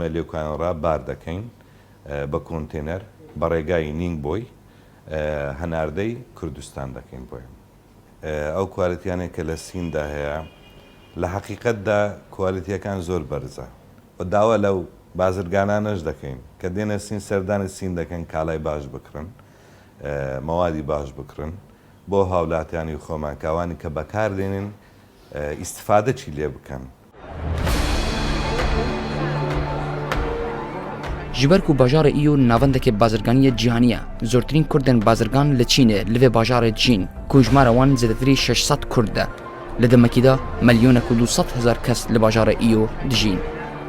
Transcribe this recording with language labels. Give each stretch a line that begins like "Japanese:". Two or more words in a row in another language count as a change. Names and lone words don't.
Central Kurdish: لێکوانڕا بار دەکەین بە کۆنتێنەر بە ڕێگای نینگ بۆی هەناردەی کوردستان دەکەین بۆی ئەو کوالیتیانێک کە لە سیندا هەیە لە حەقیقەتدا کوالیتیەکان زۆر بەرزە و داوا لەو بازرگانانەش دەکەین کە دێنە سین سەردانی سین دەکەن کاڵای باش بکڕن مەوادی باش بکڕن بۆ هاوڵاتیانی خۆمان کاوانی کە بەکاردێنن ئیسفادە چی لێ بکەن.
Kurdish: Ji ber ku bajarê îyo navendekê bazirganiyê cîhanî ye zortirîn Kurdên bazirgan li Çînê li vê bajarê Çîn ku jmara wan zêdetirî 600 Kurd e li demekî de milyonek û 200,000 kes li bajarê îyo dijîn.